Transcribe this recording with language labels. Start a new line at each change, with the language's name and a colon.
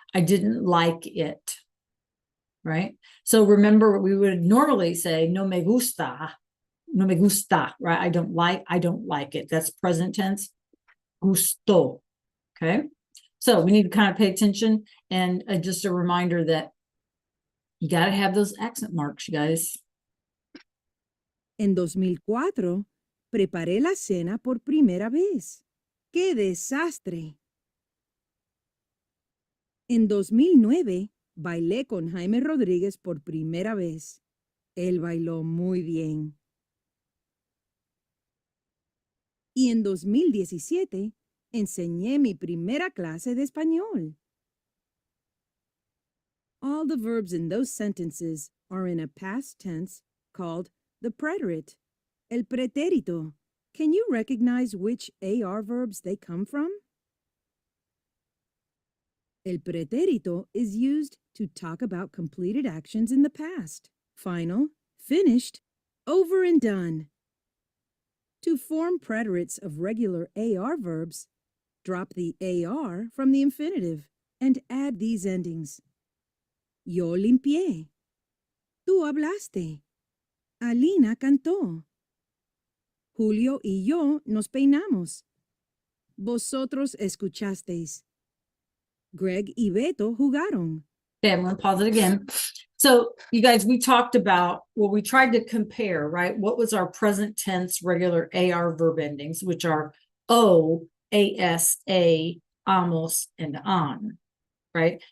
English: I didn't like it, right? So remember, we would normally say
Spanish: no me gusta,
English: right? I don't like it. That's present tense. Gusto, okay? So we need to kind of pay attention, and just a reminder that you got to have those accent marks, you guys.
Spanish: En 2004, preparé la cena por primera vez. ¡Qué desastre! En 2009, bailé con Jaime Rodríguez por primera vez. Él bailó muy bien. Y en 2017, enseñé mi primera clase de español.
English: All the verbs in those sentences are in a past tense called the preterite, el pretérito. Can you recognize which AR verbs they come from? El pretérito is used to talk about completed actions in the past. Final, finished, over and done. To form preterites of regular AR verbs, drop the AR from the infinitive and add these endings.
Spanish: Yo limpié. Tú hablaste. Alina cantó. Julio y yo nos peinamos. Vosotros escuchasteis. Greg y Beto jugaron.
English: Okay, I'm going to pause it again. So you guys, we talked about, we tried to compare, right? What was our present tense regular AR verb endings, which are O, AS, A, amos, and on, right?